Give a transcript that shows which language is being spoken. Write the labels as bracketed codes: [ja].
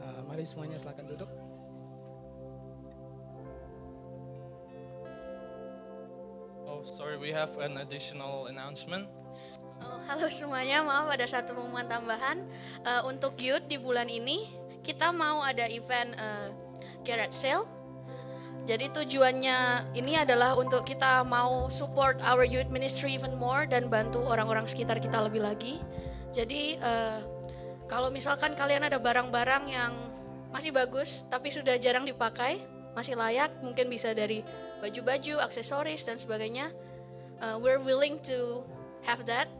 [id] Mari semuanya silakan duduk. [en] Oh, sorry, we have an additional announcement. [id] Halo semuanya, maaf ada satu pengumuman tambahan. Untuk youth di bulan ini, kita mau ada event garage sale. Jadi tujuannya ini adalah untuk kita mau [en] support our youth ministry even more [id] dan bantu orang-orang sekitar kita lebih lagi. Jadi kalau misalkan kalian ada barang-barang yang masih bagus tapi sudah jarang dipakai, masih layak, mungkin bisa dari baju-baju, aksesoris dan sebagainya. [en] We're willing to have that.